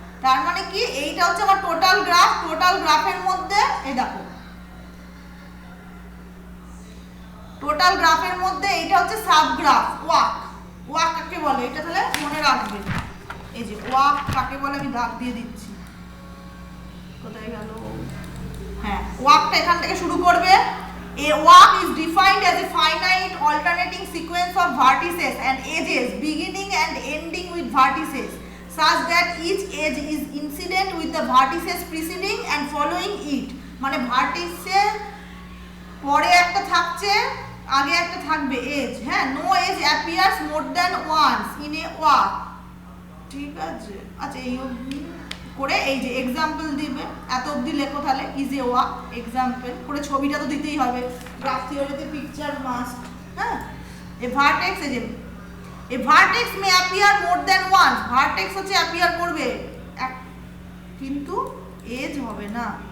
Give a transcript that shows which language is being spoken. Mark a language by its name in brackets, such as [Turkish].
[Bangla] তার মানে কি এইটা হচ্ছে আমার টোটাল গ্রাফ, টোটাল গ্রাফের মধ্যে এই দেখো টোটাল গ্রাফের মধ্যে এইটা হচ্ছে সাবগ্রাফ। ওয়াক কাকে বলে এটা তাহলে মনে রাখবে, এই যে ওয়াক কাকে বলে আমি দাগ দিয়ে দিচ্ছি, কোথায় গেল, হ্যাঁ ওয়াকটা এখান থেকে শুরু করবে। [English] A walk is defined as a finite alternating sequence of vertices and edges beginning and ending with vertices such that each edge is incident with the vertices preceding and following it, [Bangla] মানে ভার্টিসের পরে একটা থাকছে, আগে একটা থাকবে age, হ্যাঁ [English] no edge appears more than once in a walk, [Bangla] ঠিক আছে। আচ্ছা এই করে এই যে এক্সাম্পল দিবে, এত অবধি লেখো, তাহলে [English] is a walk [Bangla] এক্সাম্পল করে ছবিটা তো দিতেই হবে, গ্রাফ থিওরিতে [English] picture must, [Bangla] হ্যাঁ। [English] a vertex, এই যে a vertex may appear more than once, [Bangla] vertex হচ্ছে অ্যাপিয়ার করবে কিন্তু এজ হবে না।